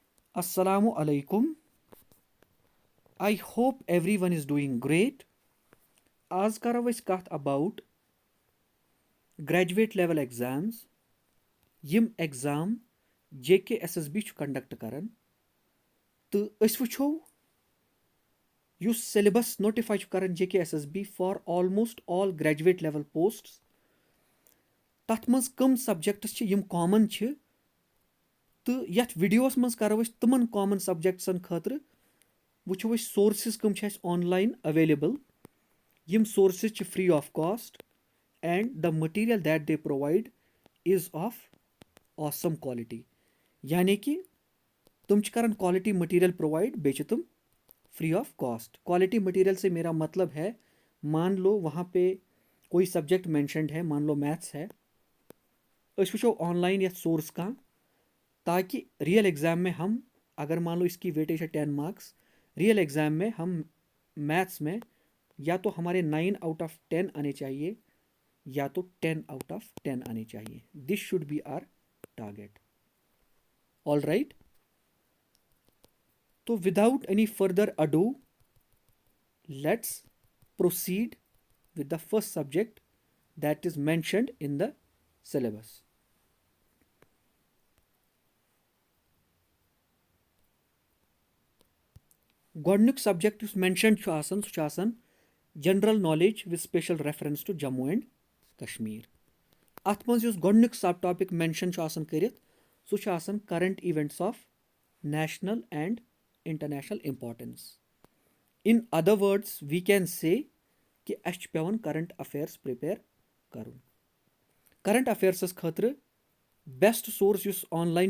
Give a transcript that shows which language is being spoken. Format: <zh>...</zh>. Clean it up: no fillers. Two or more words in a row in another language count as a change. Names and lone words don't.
<ar>السلام عليكم.</ar> <en>I hope everyone is doing great.</en> <ks>आज करो अस कथ</ks> <en>about graduate level exams</en> <ks>यम एग्जाम JKSSB कंडक्ट करन तो अस वुछो युस सिलेबस नोटिफाई करन JKSSB</ks> <en>for almost all graduate level posts</en> <ks>तथ मज कम सब्जेक्ट्स यम कॉमन तो यथ वीडियोस मज करो तमन कॉमन सब्जेक्ट्सन खतर वुछो सोर्सेस कम ऑनलाइन अवेलेबल यम सोर्सेस</ks> <en>free of cost and the material that they provide is of awesome</en> <ks>quality</ks> <hi>यानी कि</hi> <ks>तुम करन</ks> <en>quality material provide</en> <ks>बे तुम</ks> <en>free of cost quality material</en> <hi>से मेरा मतलब है मान</hi> <ks>लो वहाँ पे कोई सब्जेक्ट मैंशनड है मान लो मैथ्स है अस वो ऑनलाइन या सोर्स का ताकि</ks> <en>real exam</en> <ks>में हम अगर मान लो इसकी वेटेज है 10 मार्क्स</ks> <en>real exam</en> <ks>में हम मैथ्स में या तो हमारे 9</ks> <en>out of</en> <ks>10 आने चाहिए या तो 10</ks> <en>out of</en> <ks>10 आने चाहिए</ks> <en>this should be our target all right तो without any further ado let's proceed with the first subject that is mentioned in the syllabus</en> <ks>गोडनुक सब्जेक्ट उस मेंशनड सह</ks> <en>general knowledge with special reference to Jammu and Kashmir</en> <ks>अत मज गोडनुक सब टॉपिक मेंशन करित सह</ks> <en>current events of national and international importance in other words we can say</en> <ks>कि अस पेवन करंट अफेयर्स प्रिपेयर कर करंट अफेयर्स खतर बेस्ट सोर्स युस ऑनलाइन</ks>